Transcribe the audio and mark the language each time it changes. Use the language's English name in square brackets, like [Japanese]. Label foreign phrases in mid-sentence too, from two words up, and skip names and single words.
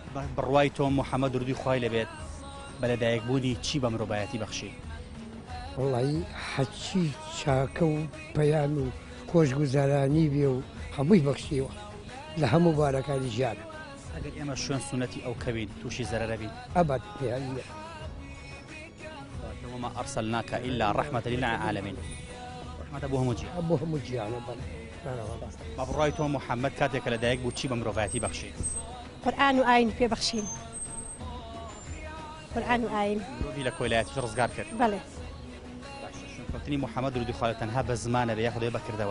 [Central Kurdish] بڕوای تۆ محەممەد درودی خوای لەبێت بەلەدایکبوونی چی بە مرۆڤایەتی بەخشی؟ وڵی حەچی چاکە و پەیام و خۆشگوزارانی بێ و هەمووی بەخشیوە لە هەموو بارەکانی ژیانە. ئەگەر ئێمە شوێن سونەتی ئەو کەوین تووشی زەرەرە بین ئەبەت پێیە [Arabic] وما أرسلناك إلا رحمة للعالمين [Central Kurdish] رحمة بۆ هەموو جیهان بۆ هەموو جیانە با بڕای تۆ محەممەد کاتێکە لەدایک بوو چی بە مرۆڤایەتی بەخشی؟ قورآن و ئاین پێبەخشین قورآن و ئاین مرۆڤی لە کۆیلایەتیش ڕزگار کرد. بەڵێ شوێنکەوتنی محەممەد درودی خوا تەنها بە زمانە بێ یاخودێ بەکردەوە